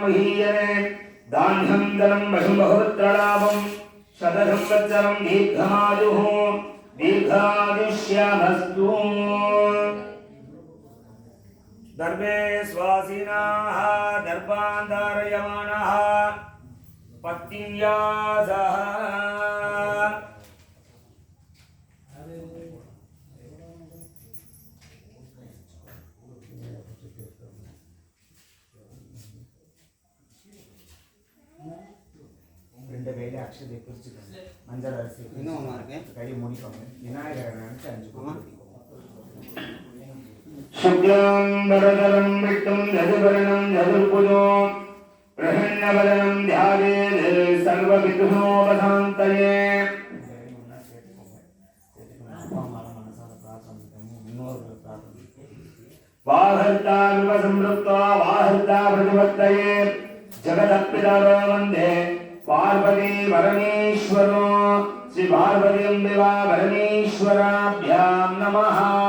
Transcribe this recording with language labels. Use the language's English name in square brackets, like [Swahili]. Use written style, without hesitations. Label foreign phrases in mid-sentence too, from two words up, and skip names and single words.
[Sanskrit] महीयने धान्यं धनं बहुपुत्रलाभं शतसंवत्सरं दीर्घमायुः दीर्घायुष्यमस्तु। दर्भे स्वासिनाः दर्भान् धारयमाणाः पत्न्यासः [Tamil] ரெண்டு கையில அக்ஷதை குறிச்சுக்கோங்க. மஞ்சள் அரிசி கையை மூடிக்கோங்க. விநாயகரை நினைச்சு அஞ்சுக்கோங்க. [Sanskrit] शुक्लां वरदरं विष्णुं जगद्वरणं चतुर्भुजो प्रसन्नवदनं ध्यायेत् सर्वविघ्नोपशान्तये। वाहर्ता विवसंवृत्वा वाहर्ता प्रतिपत्तये जगदपितरो वन्दे पार्वती परमेश्वरो श्री पार्वती अम्बिका परमेश्वराभ्यां नमः।